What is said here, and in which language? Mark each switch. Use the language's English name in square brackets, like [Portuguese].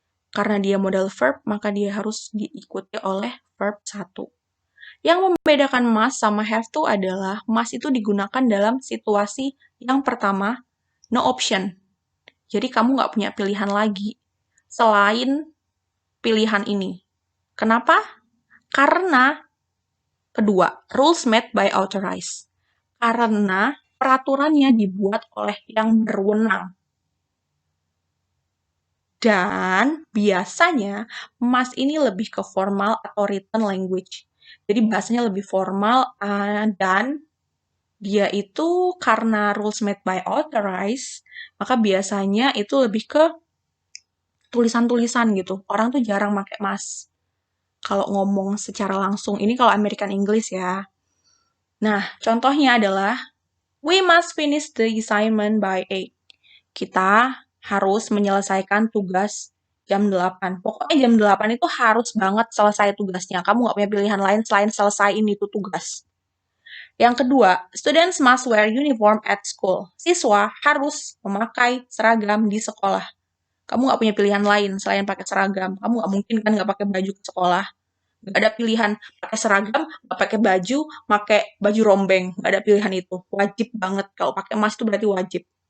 [Indonesian] Karena dia modal verb, maka dia harus diikuti oleh verb 1. Yang membedakan must sama have to adalah must itu digunakan dalam situasi yang pertama, [English] no option. [Indonesian] Jadi kamu nggak punya pilihan lagi selain pilihan ini. Kenapa? Karena kedua, [English] rules made by authorized. [Indonesian] Karena peraturannya dibuat oleh yang berwenang. Dan biasanya must ini lebih ke formal atau written language. Jadi bahasanya lebih formal dan dia itu karena [English] rules made by authorized, [Indonesian] maka biasanya itu lebih ke tulisan-tulisan gitu. Orang tuh jarang pakai must. Kalau ngomong secara langsung, ini kalau American English ya. Nah, contohnya adalah, [English] we must finish the assignment by 8. [Indonesian] Kita harus menyelesaikan tugas jam 8. Pokoknya jam 8 itu harus banget selesai tugasnya. Kamu nggak punya pilihan lain selain selesaiin itu tugas. Yang kedua, [English] students must wear uniform at school. [Indonesian] Siswa harus memakai seragam di sekolah. Kamu nggak punya pilihan lain selain pakai seragam. Kamu nggak mungkin kan nggak pakai baju ke sekolah. Nggak ada pilihan pakai seragam, nggak pakai baju rombeng. Nggak ada pilihan itu. Wajib banget. Kalau pakai emas itu berarti wajib.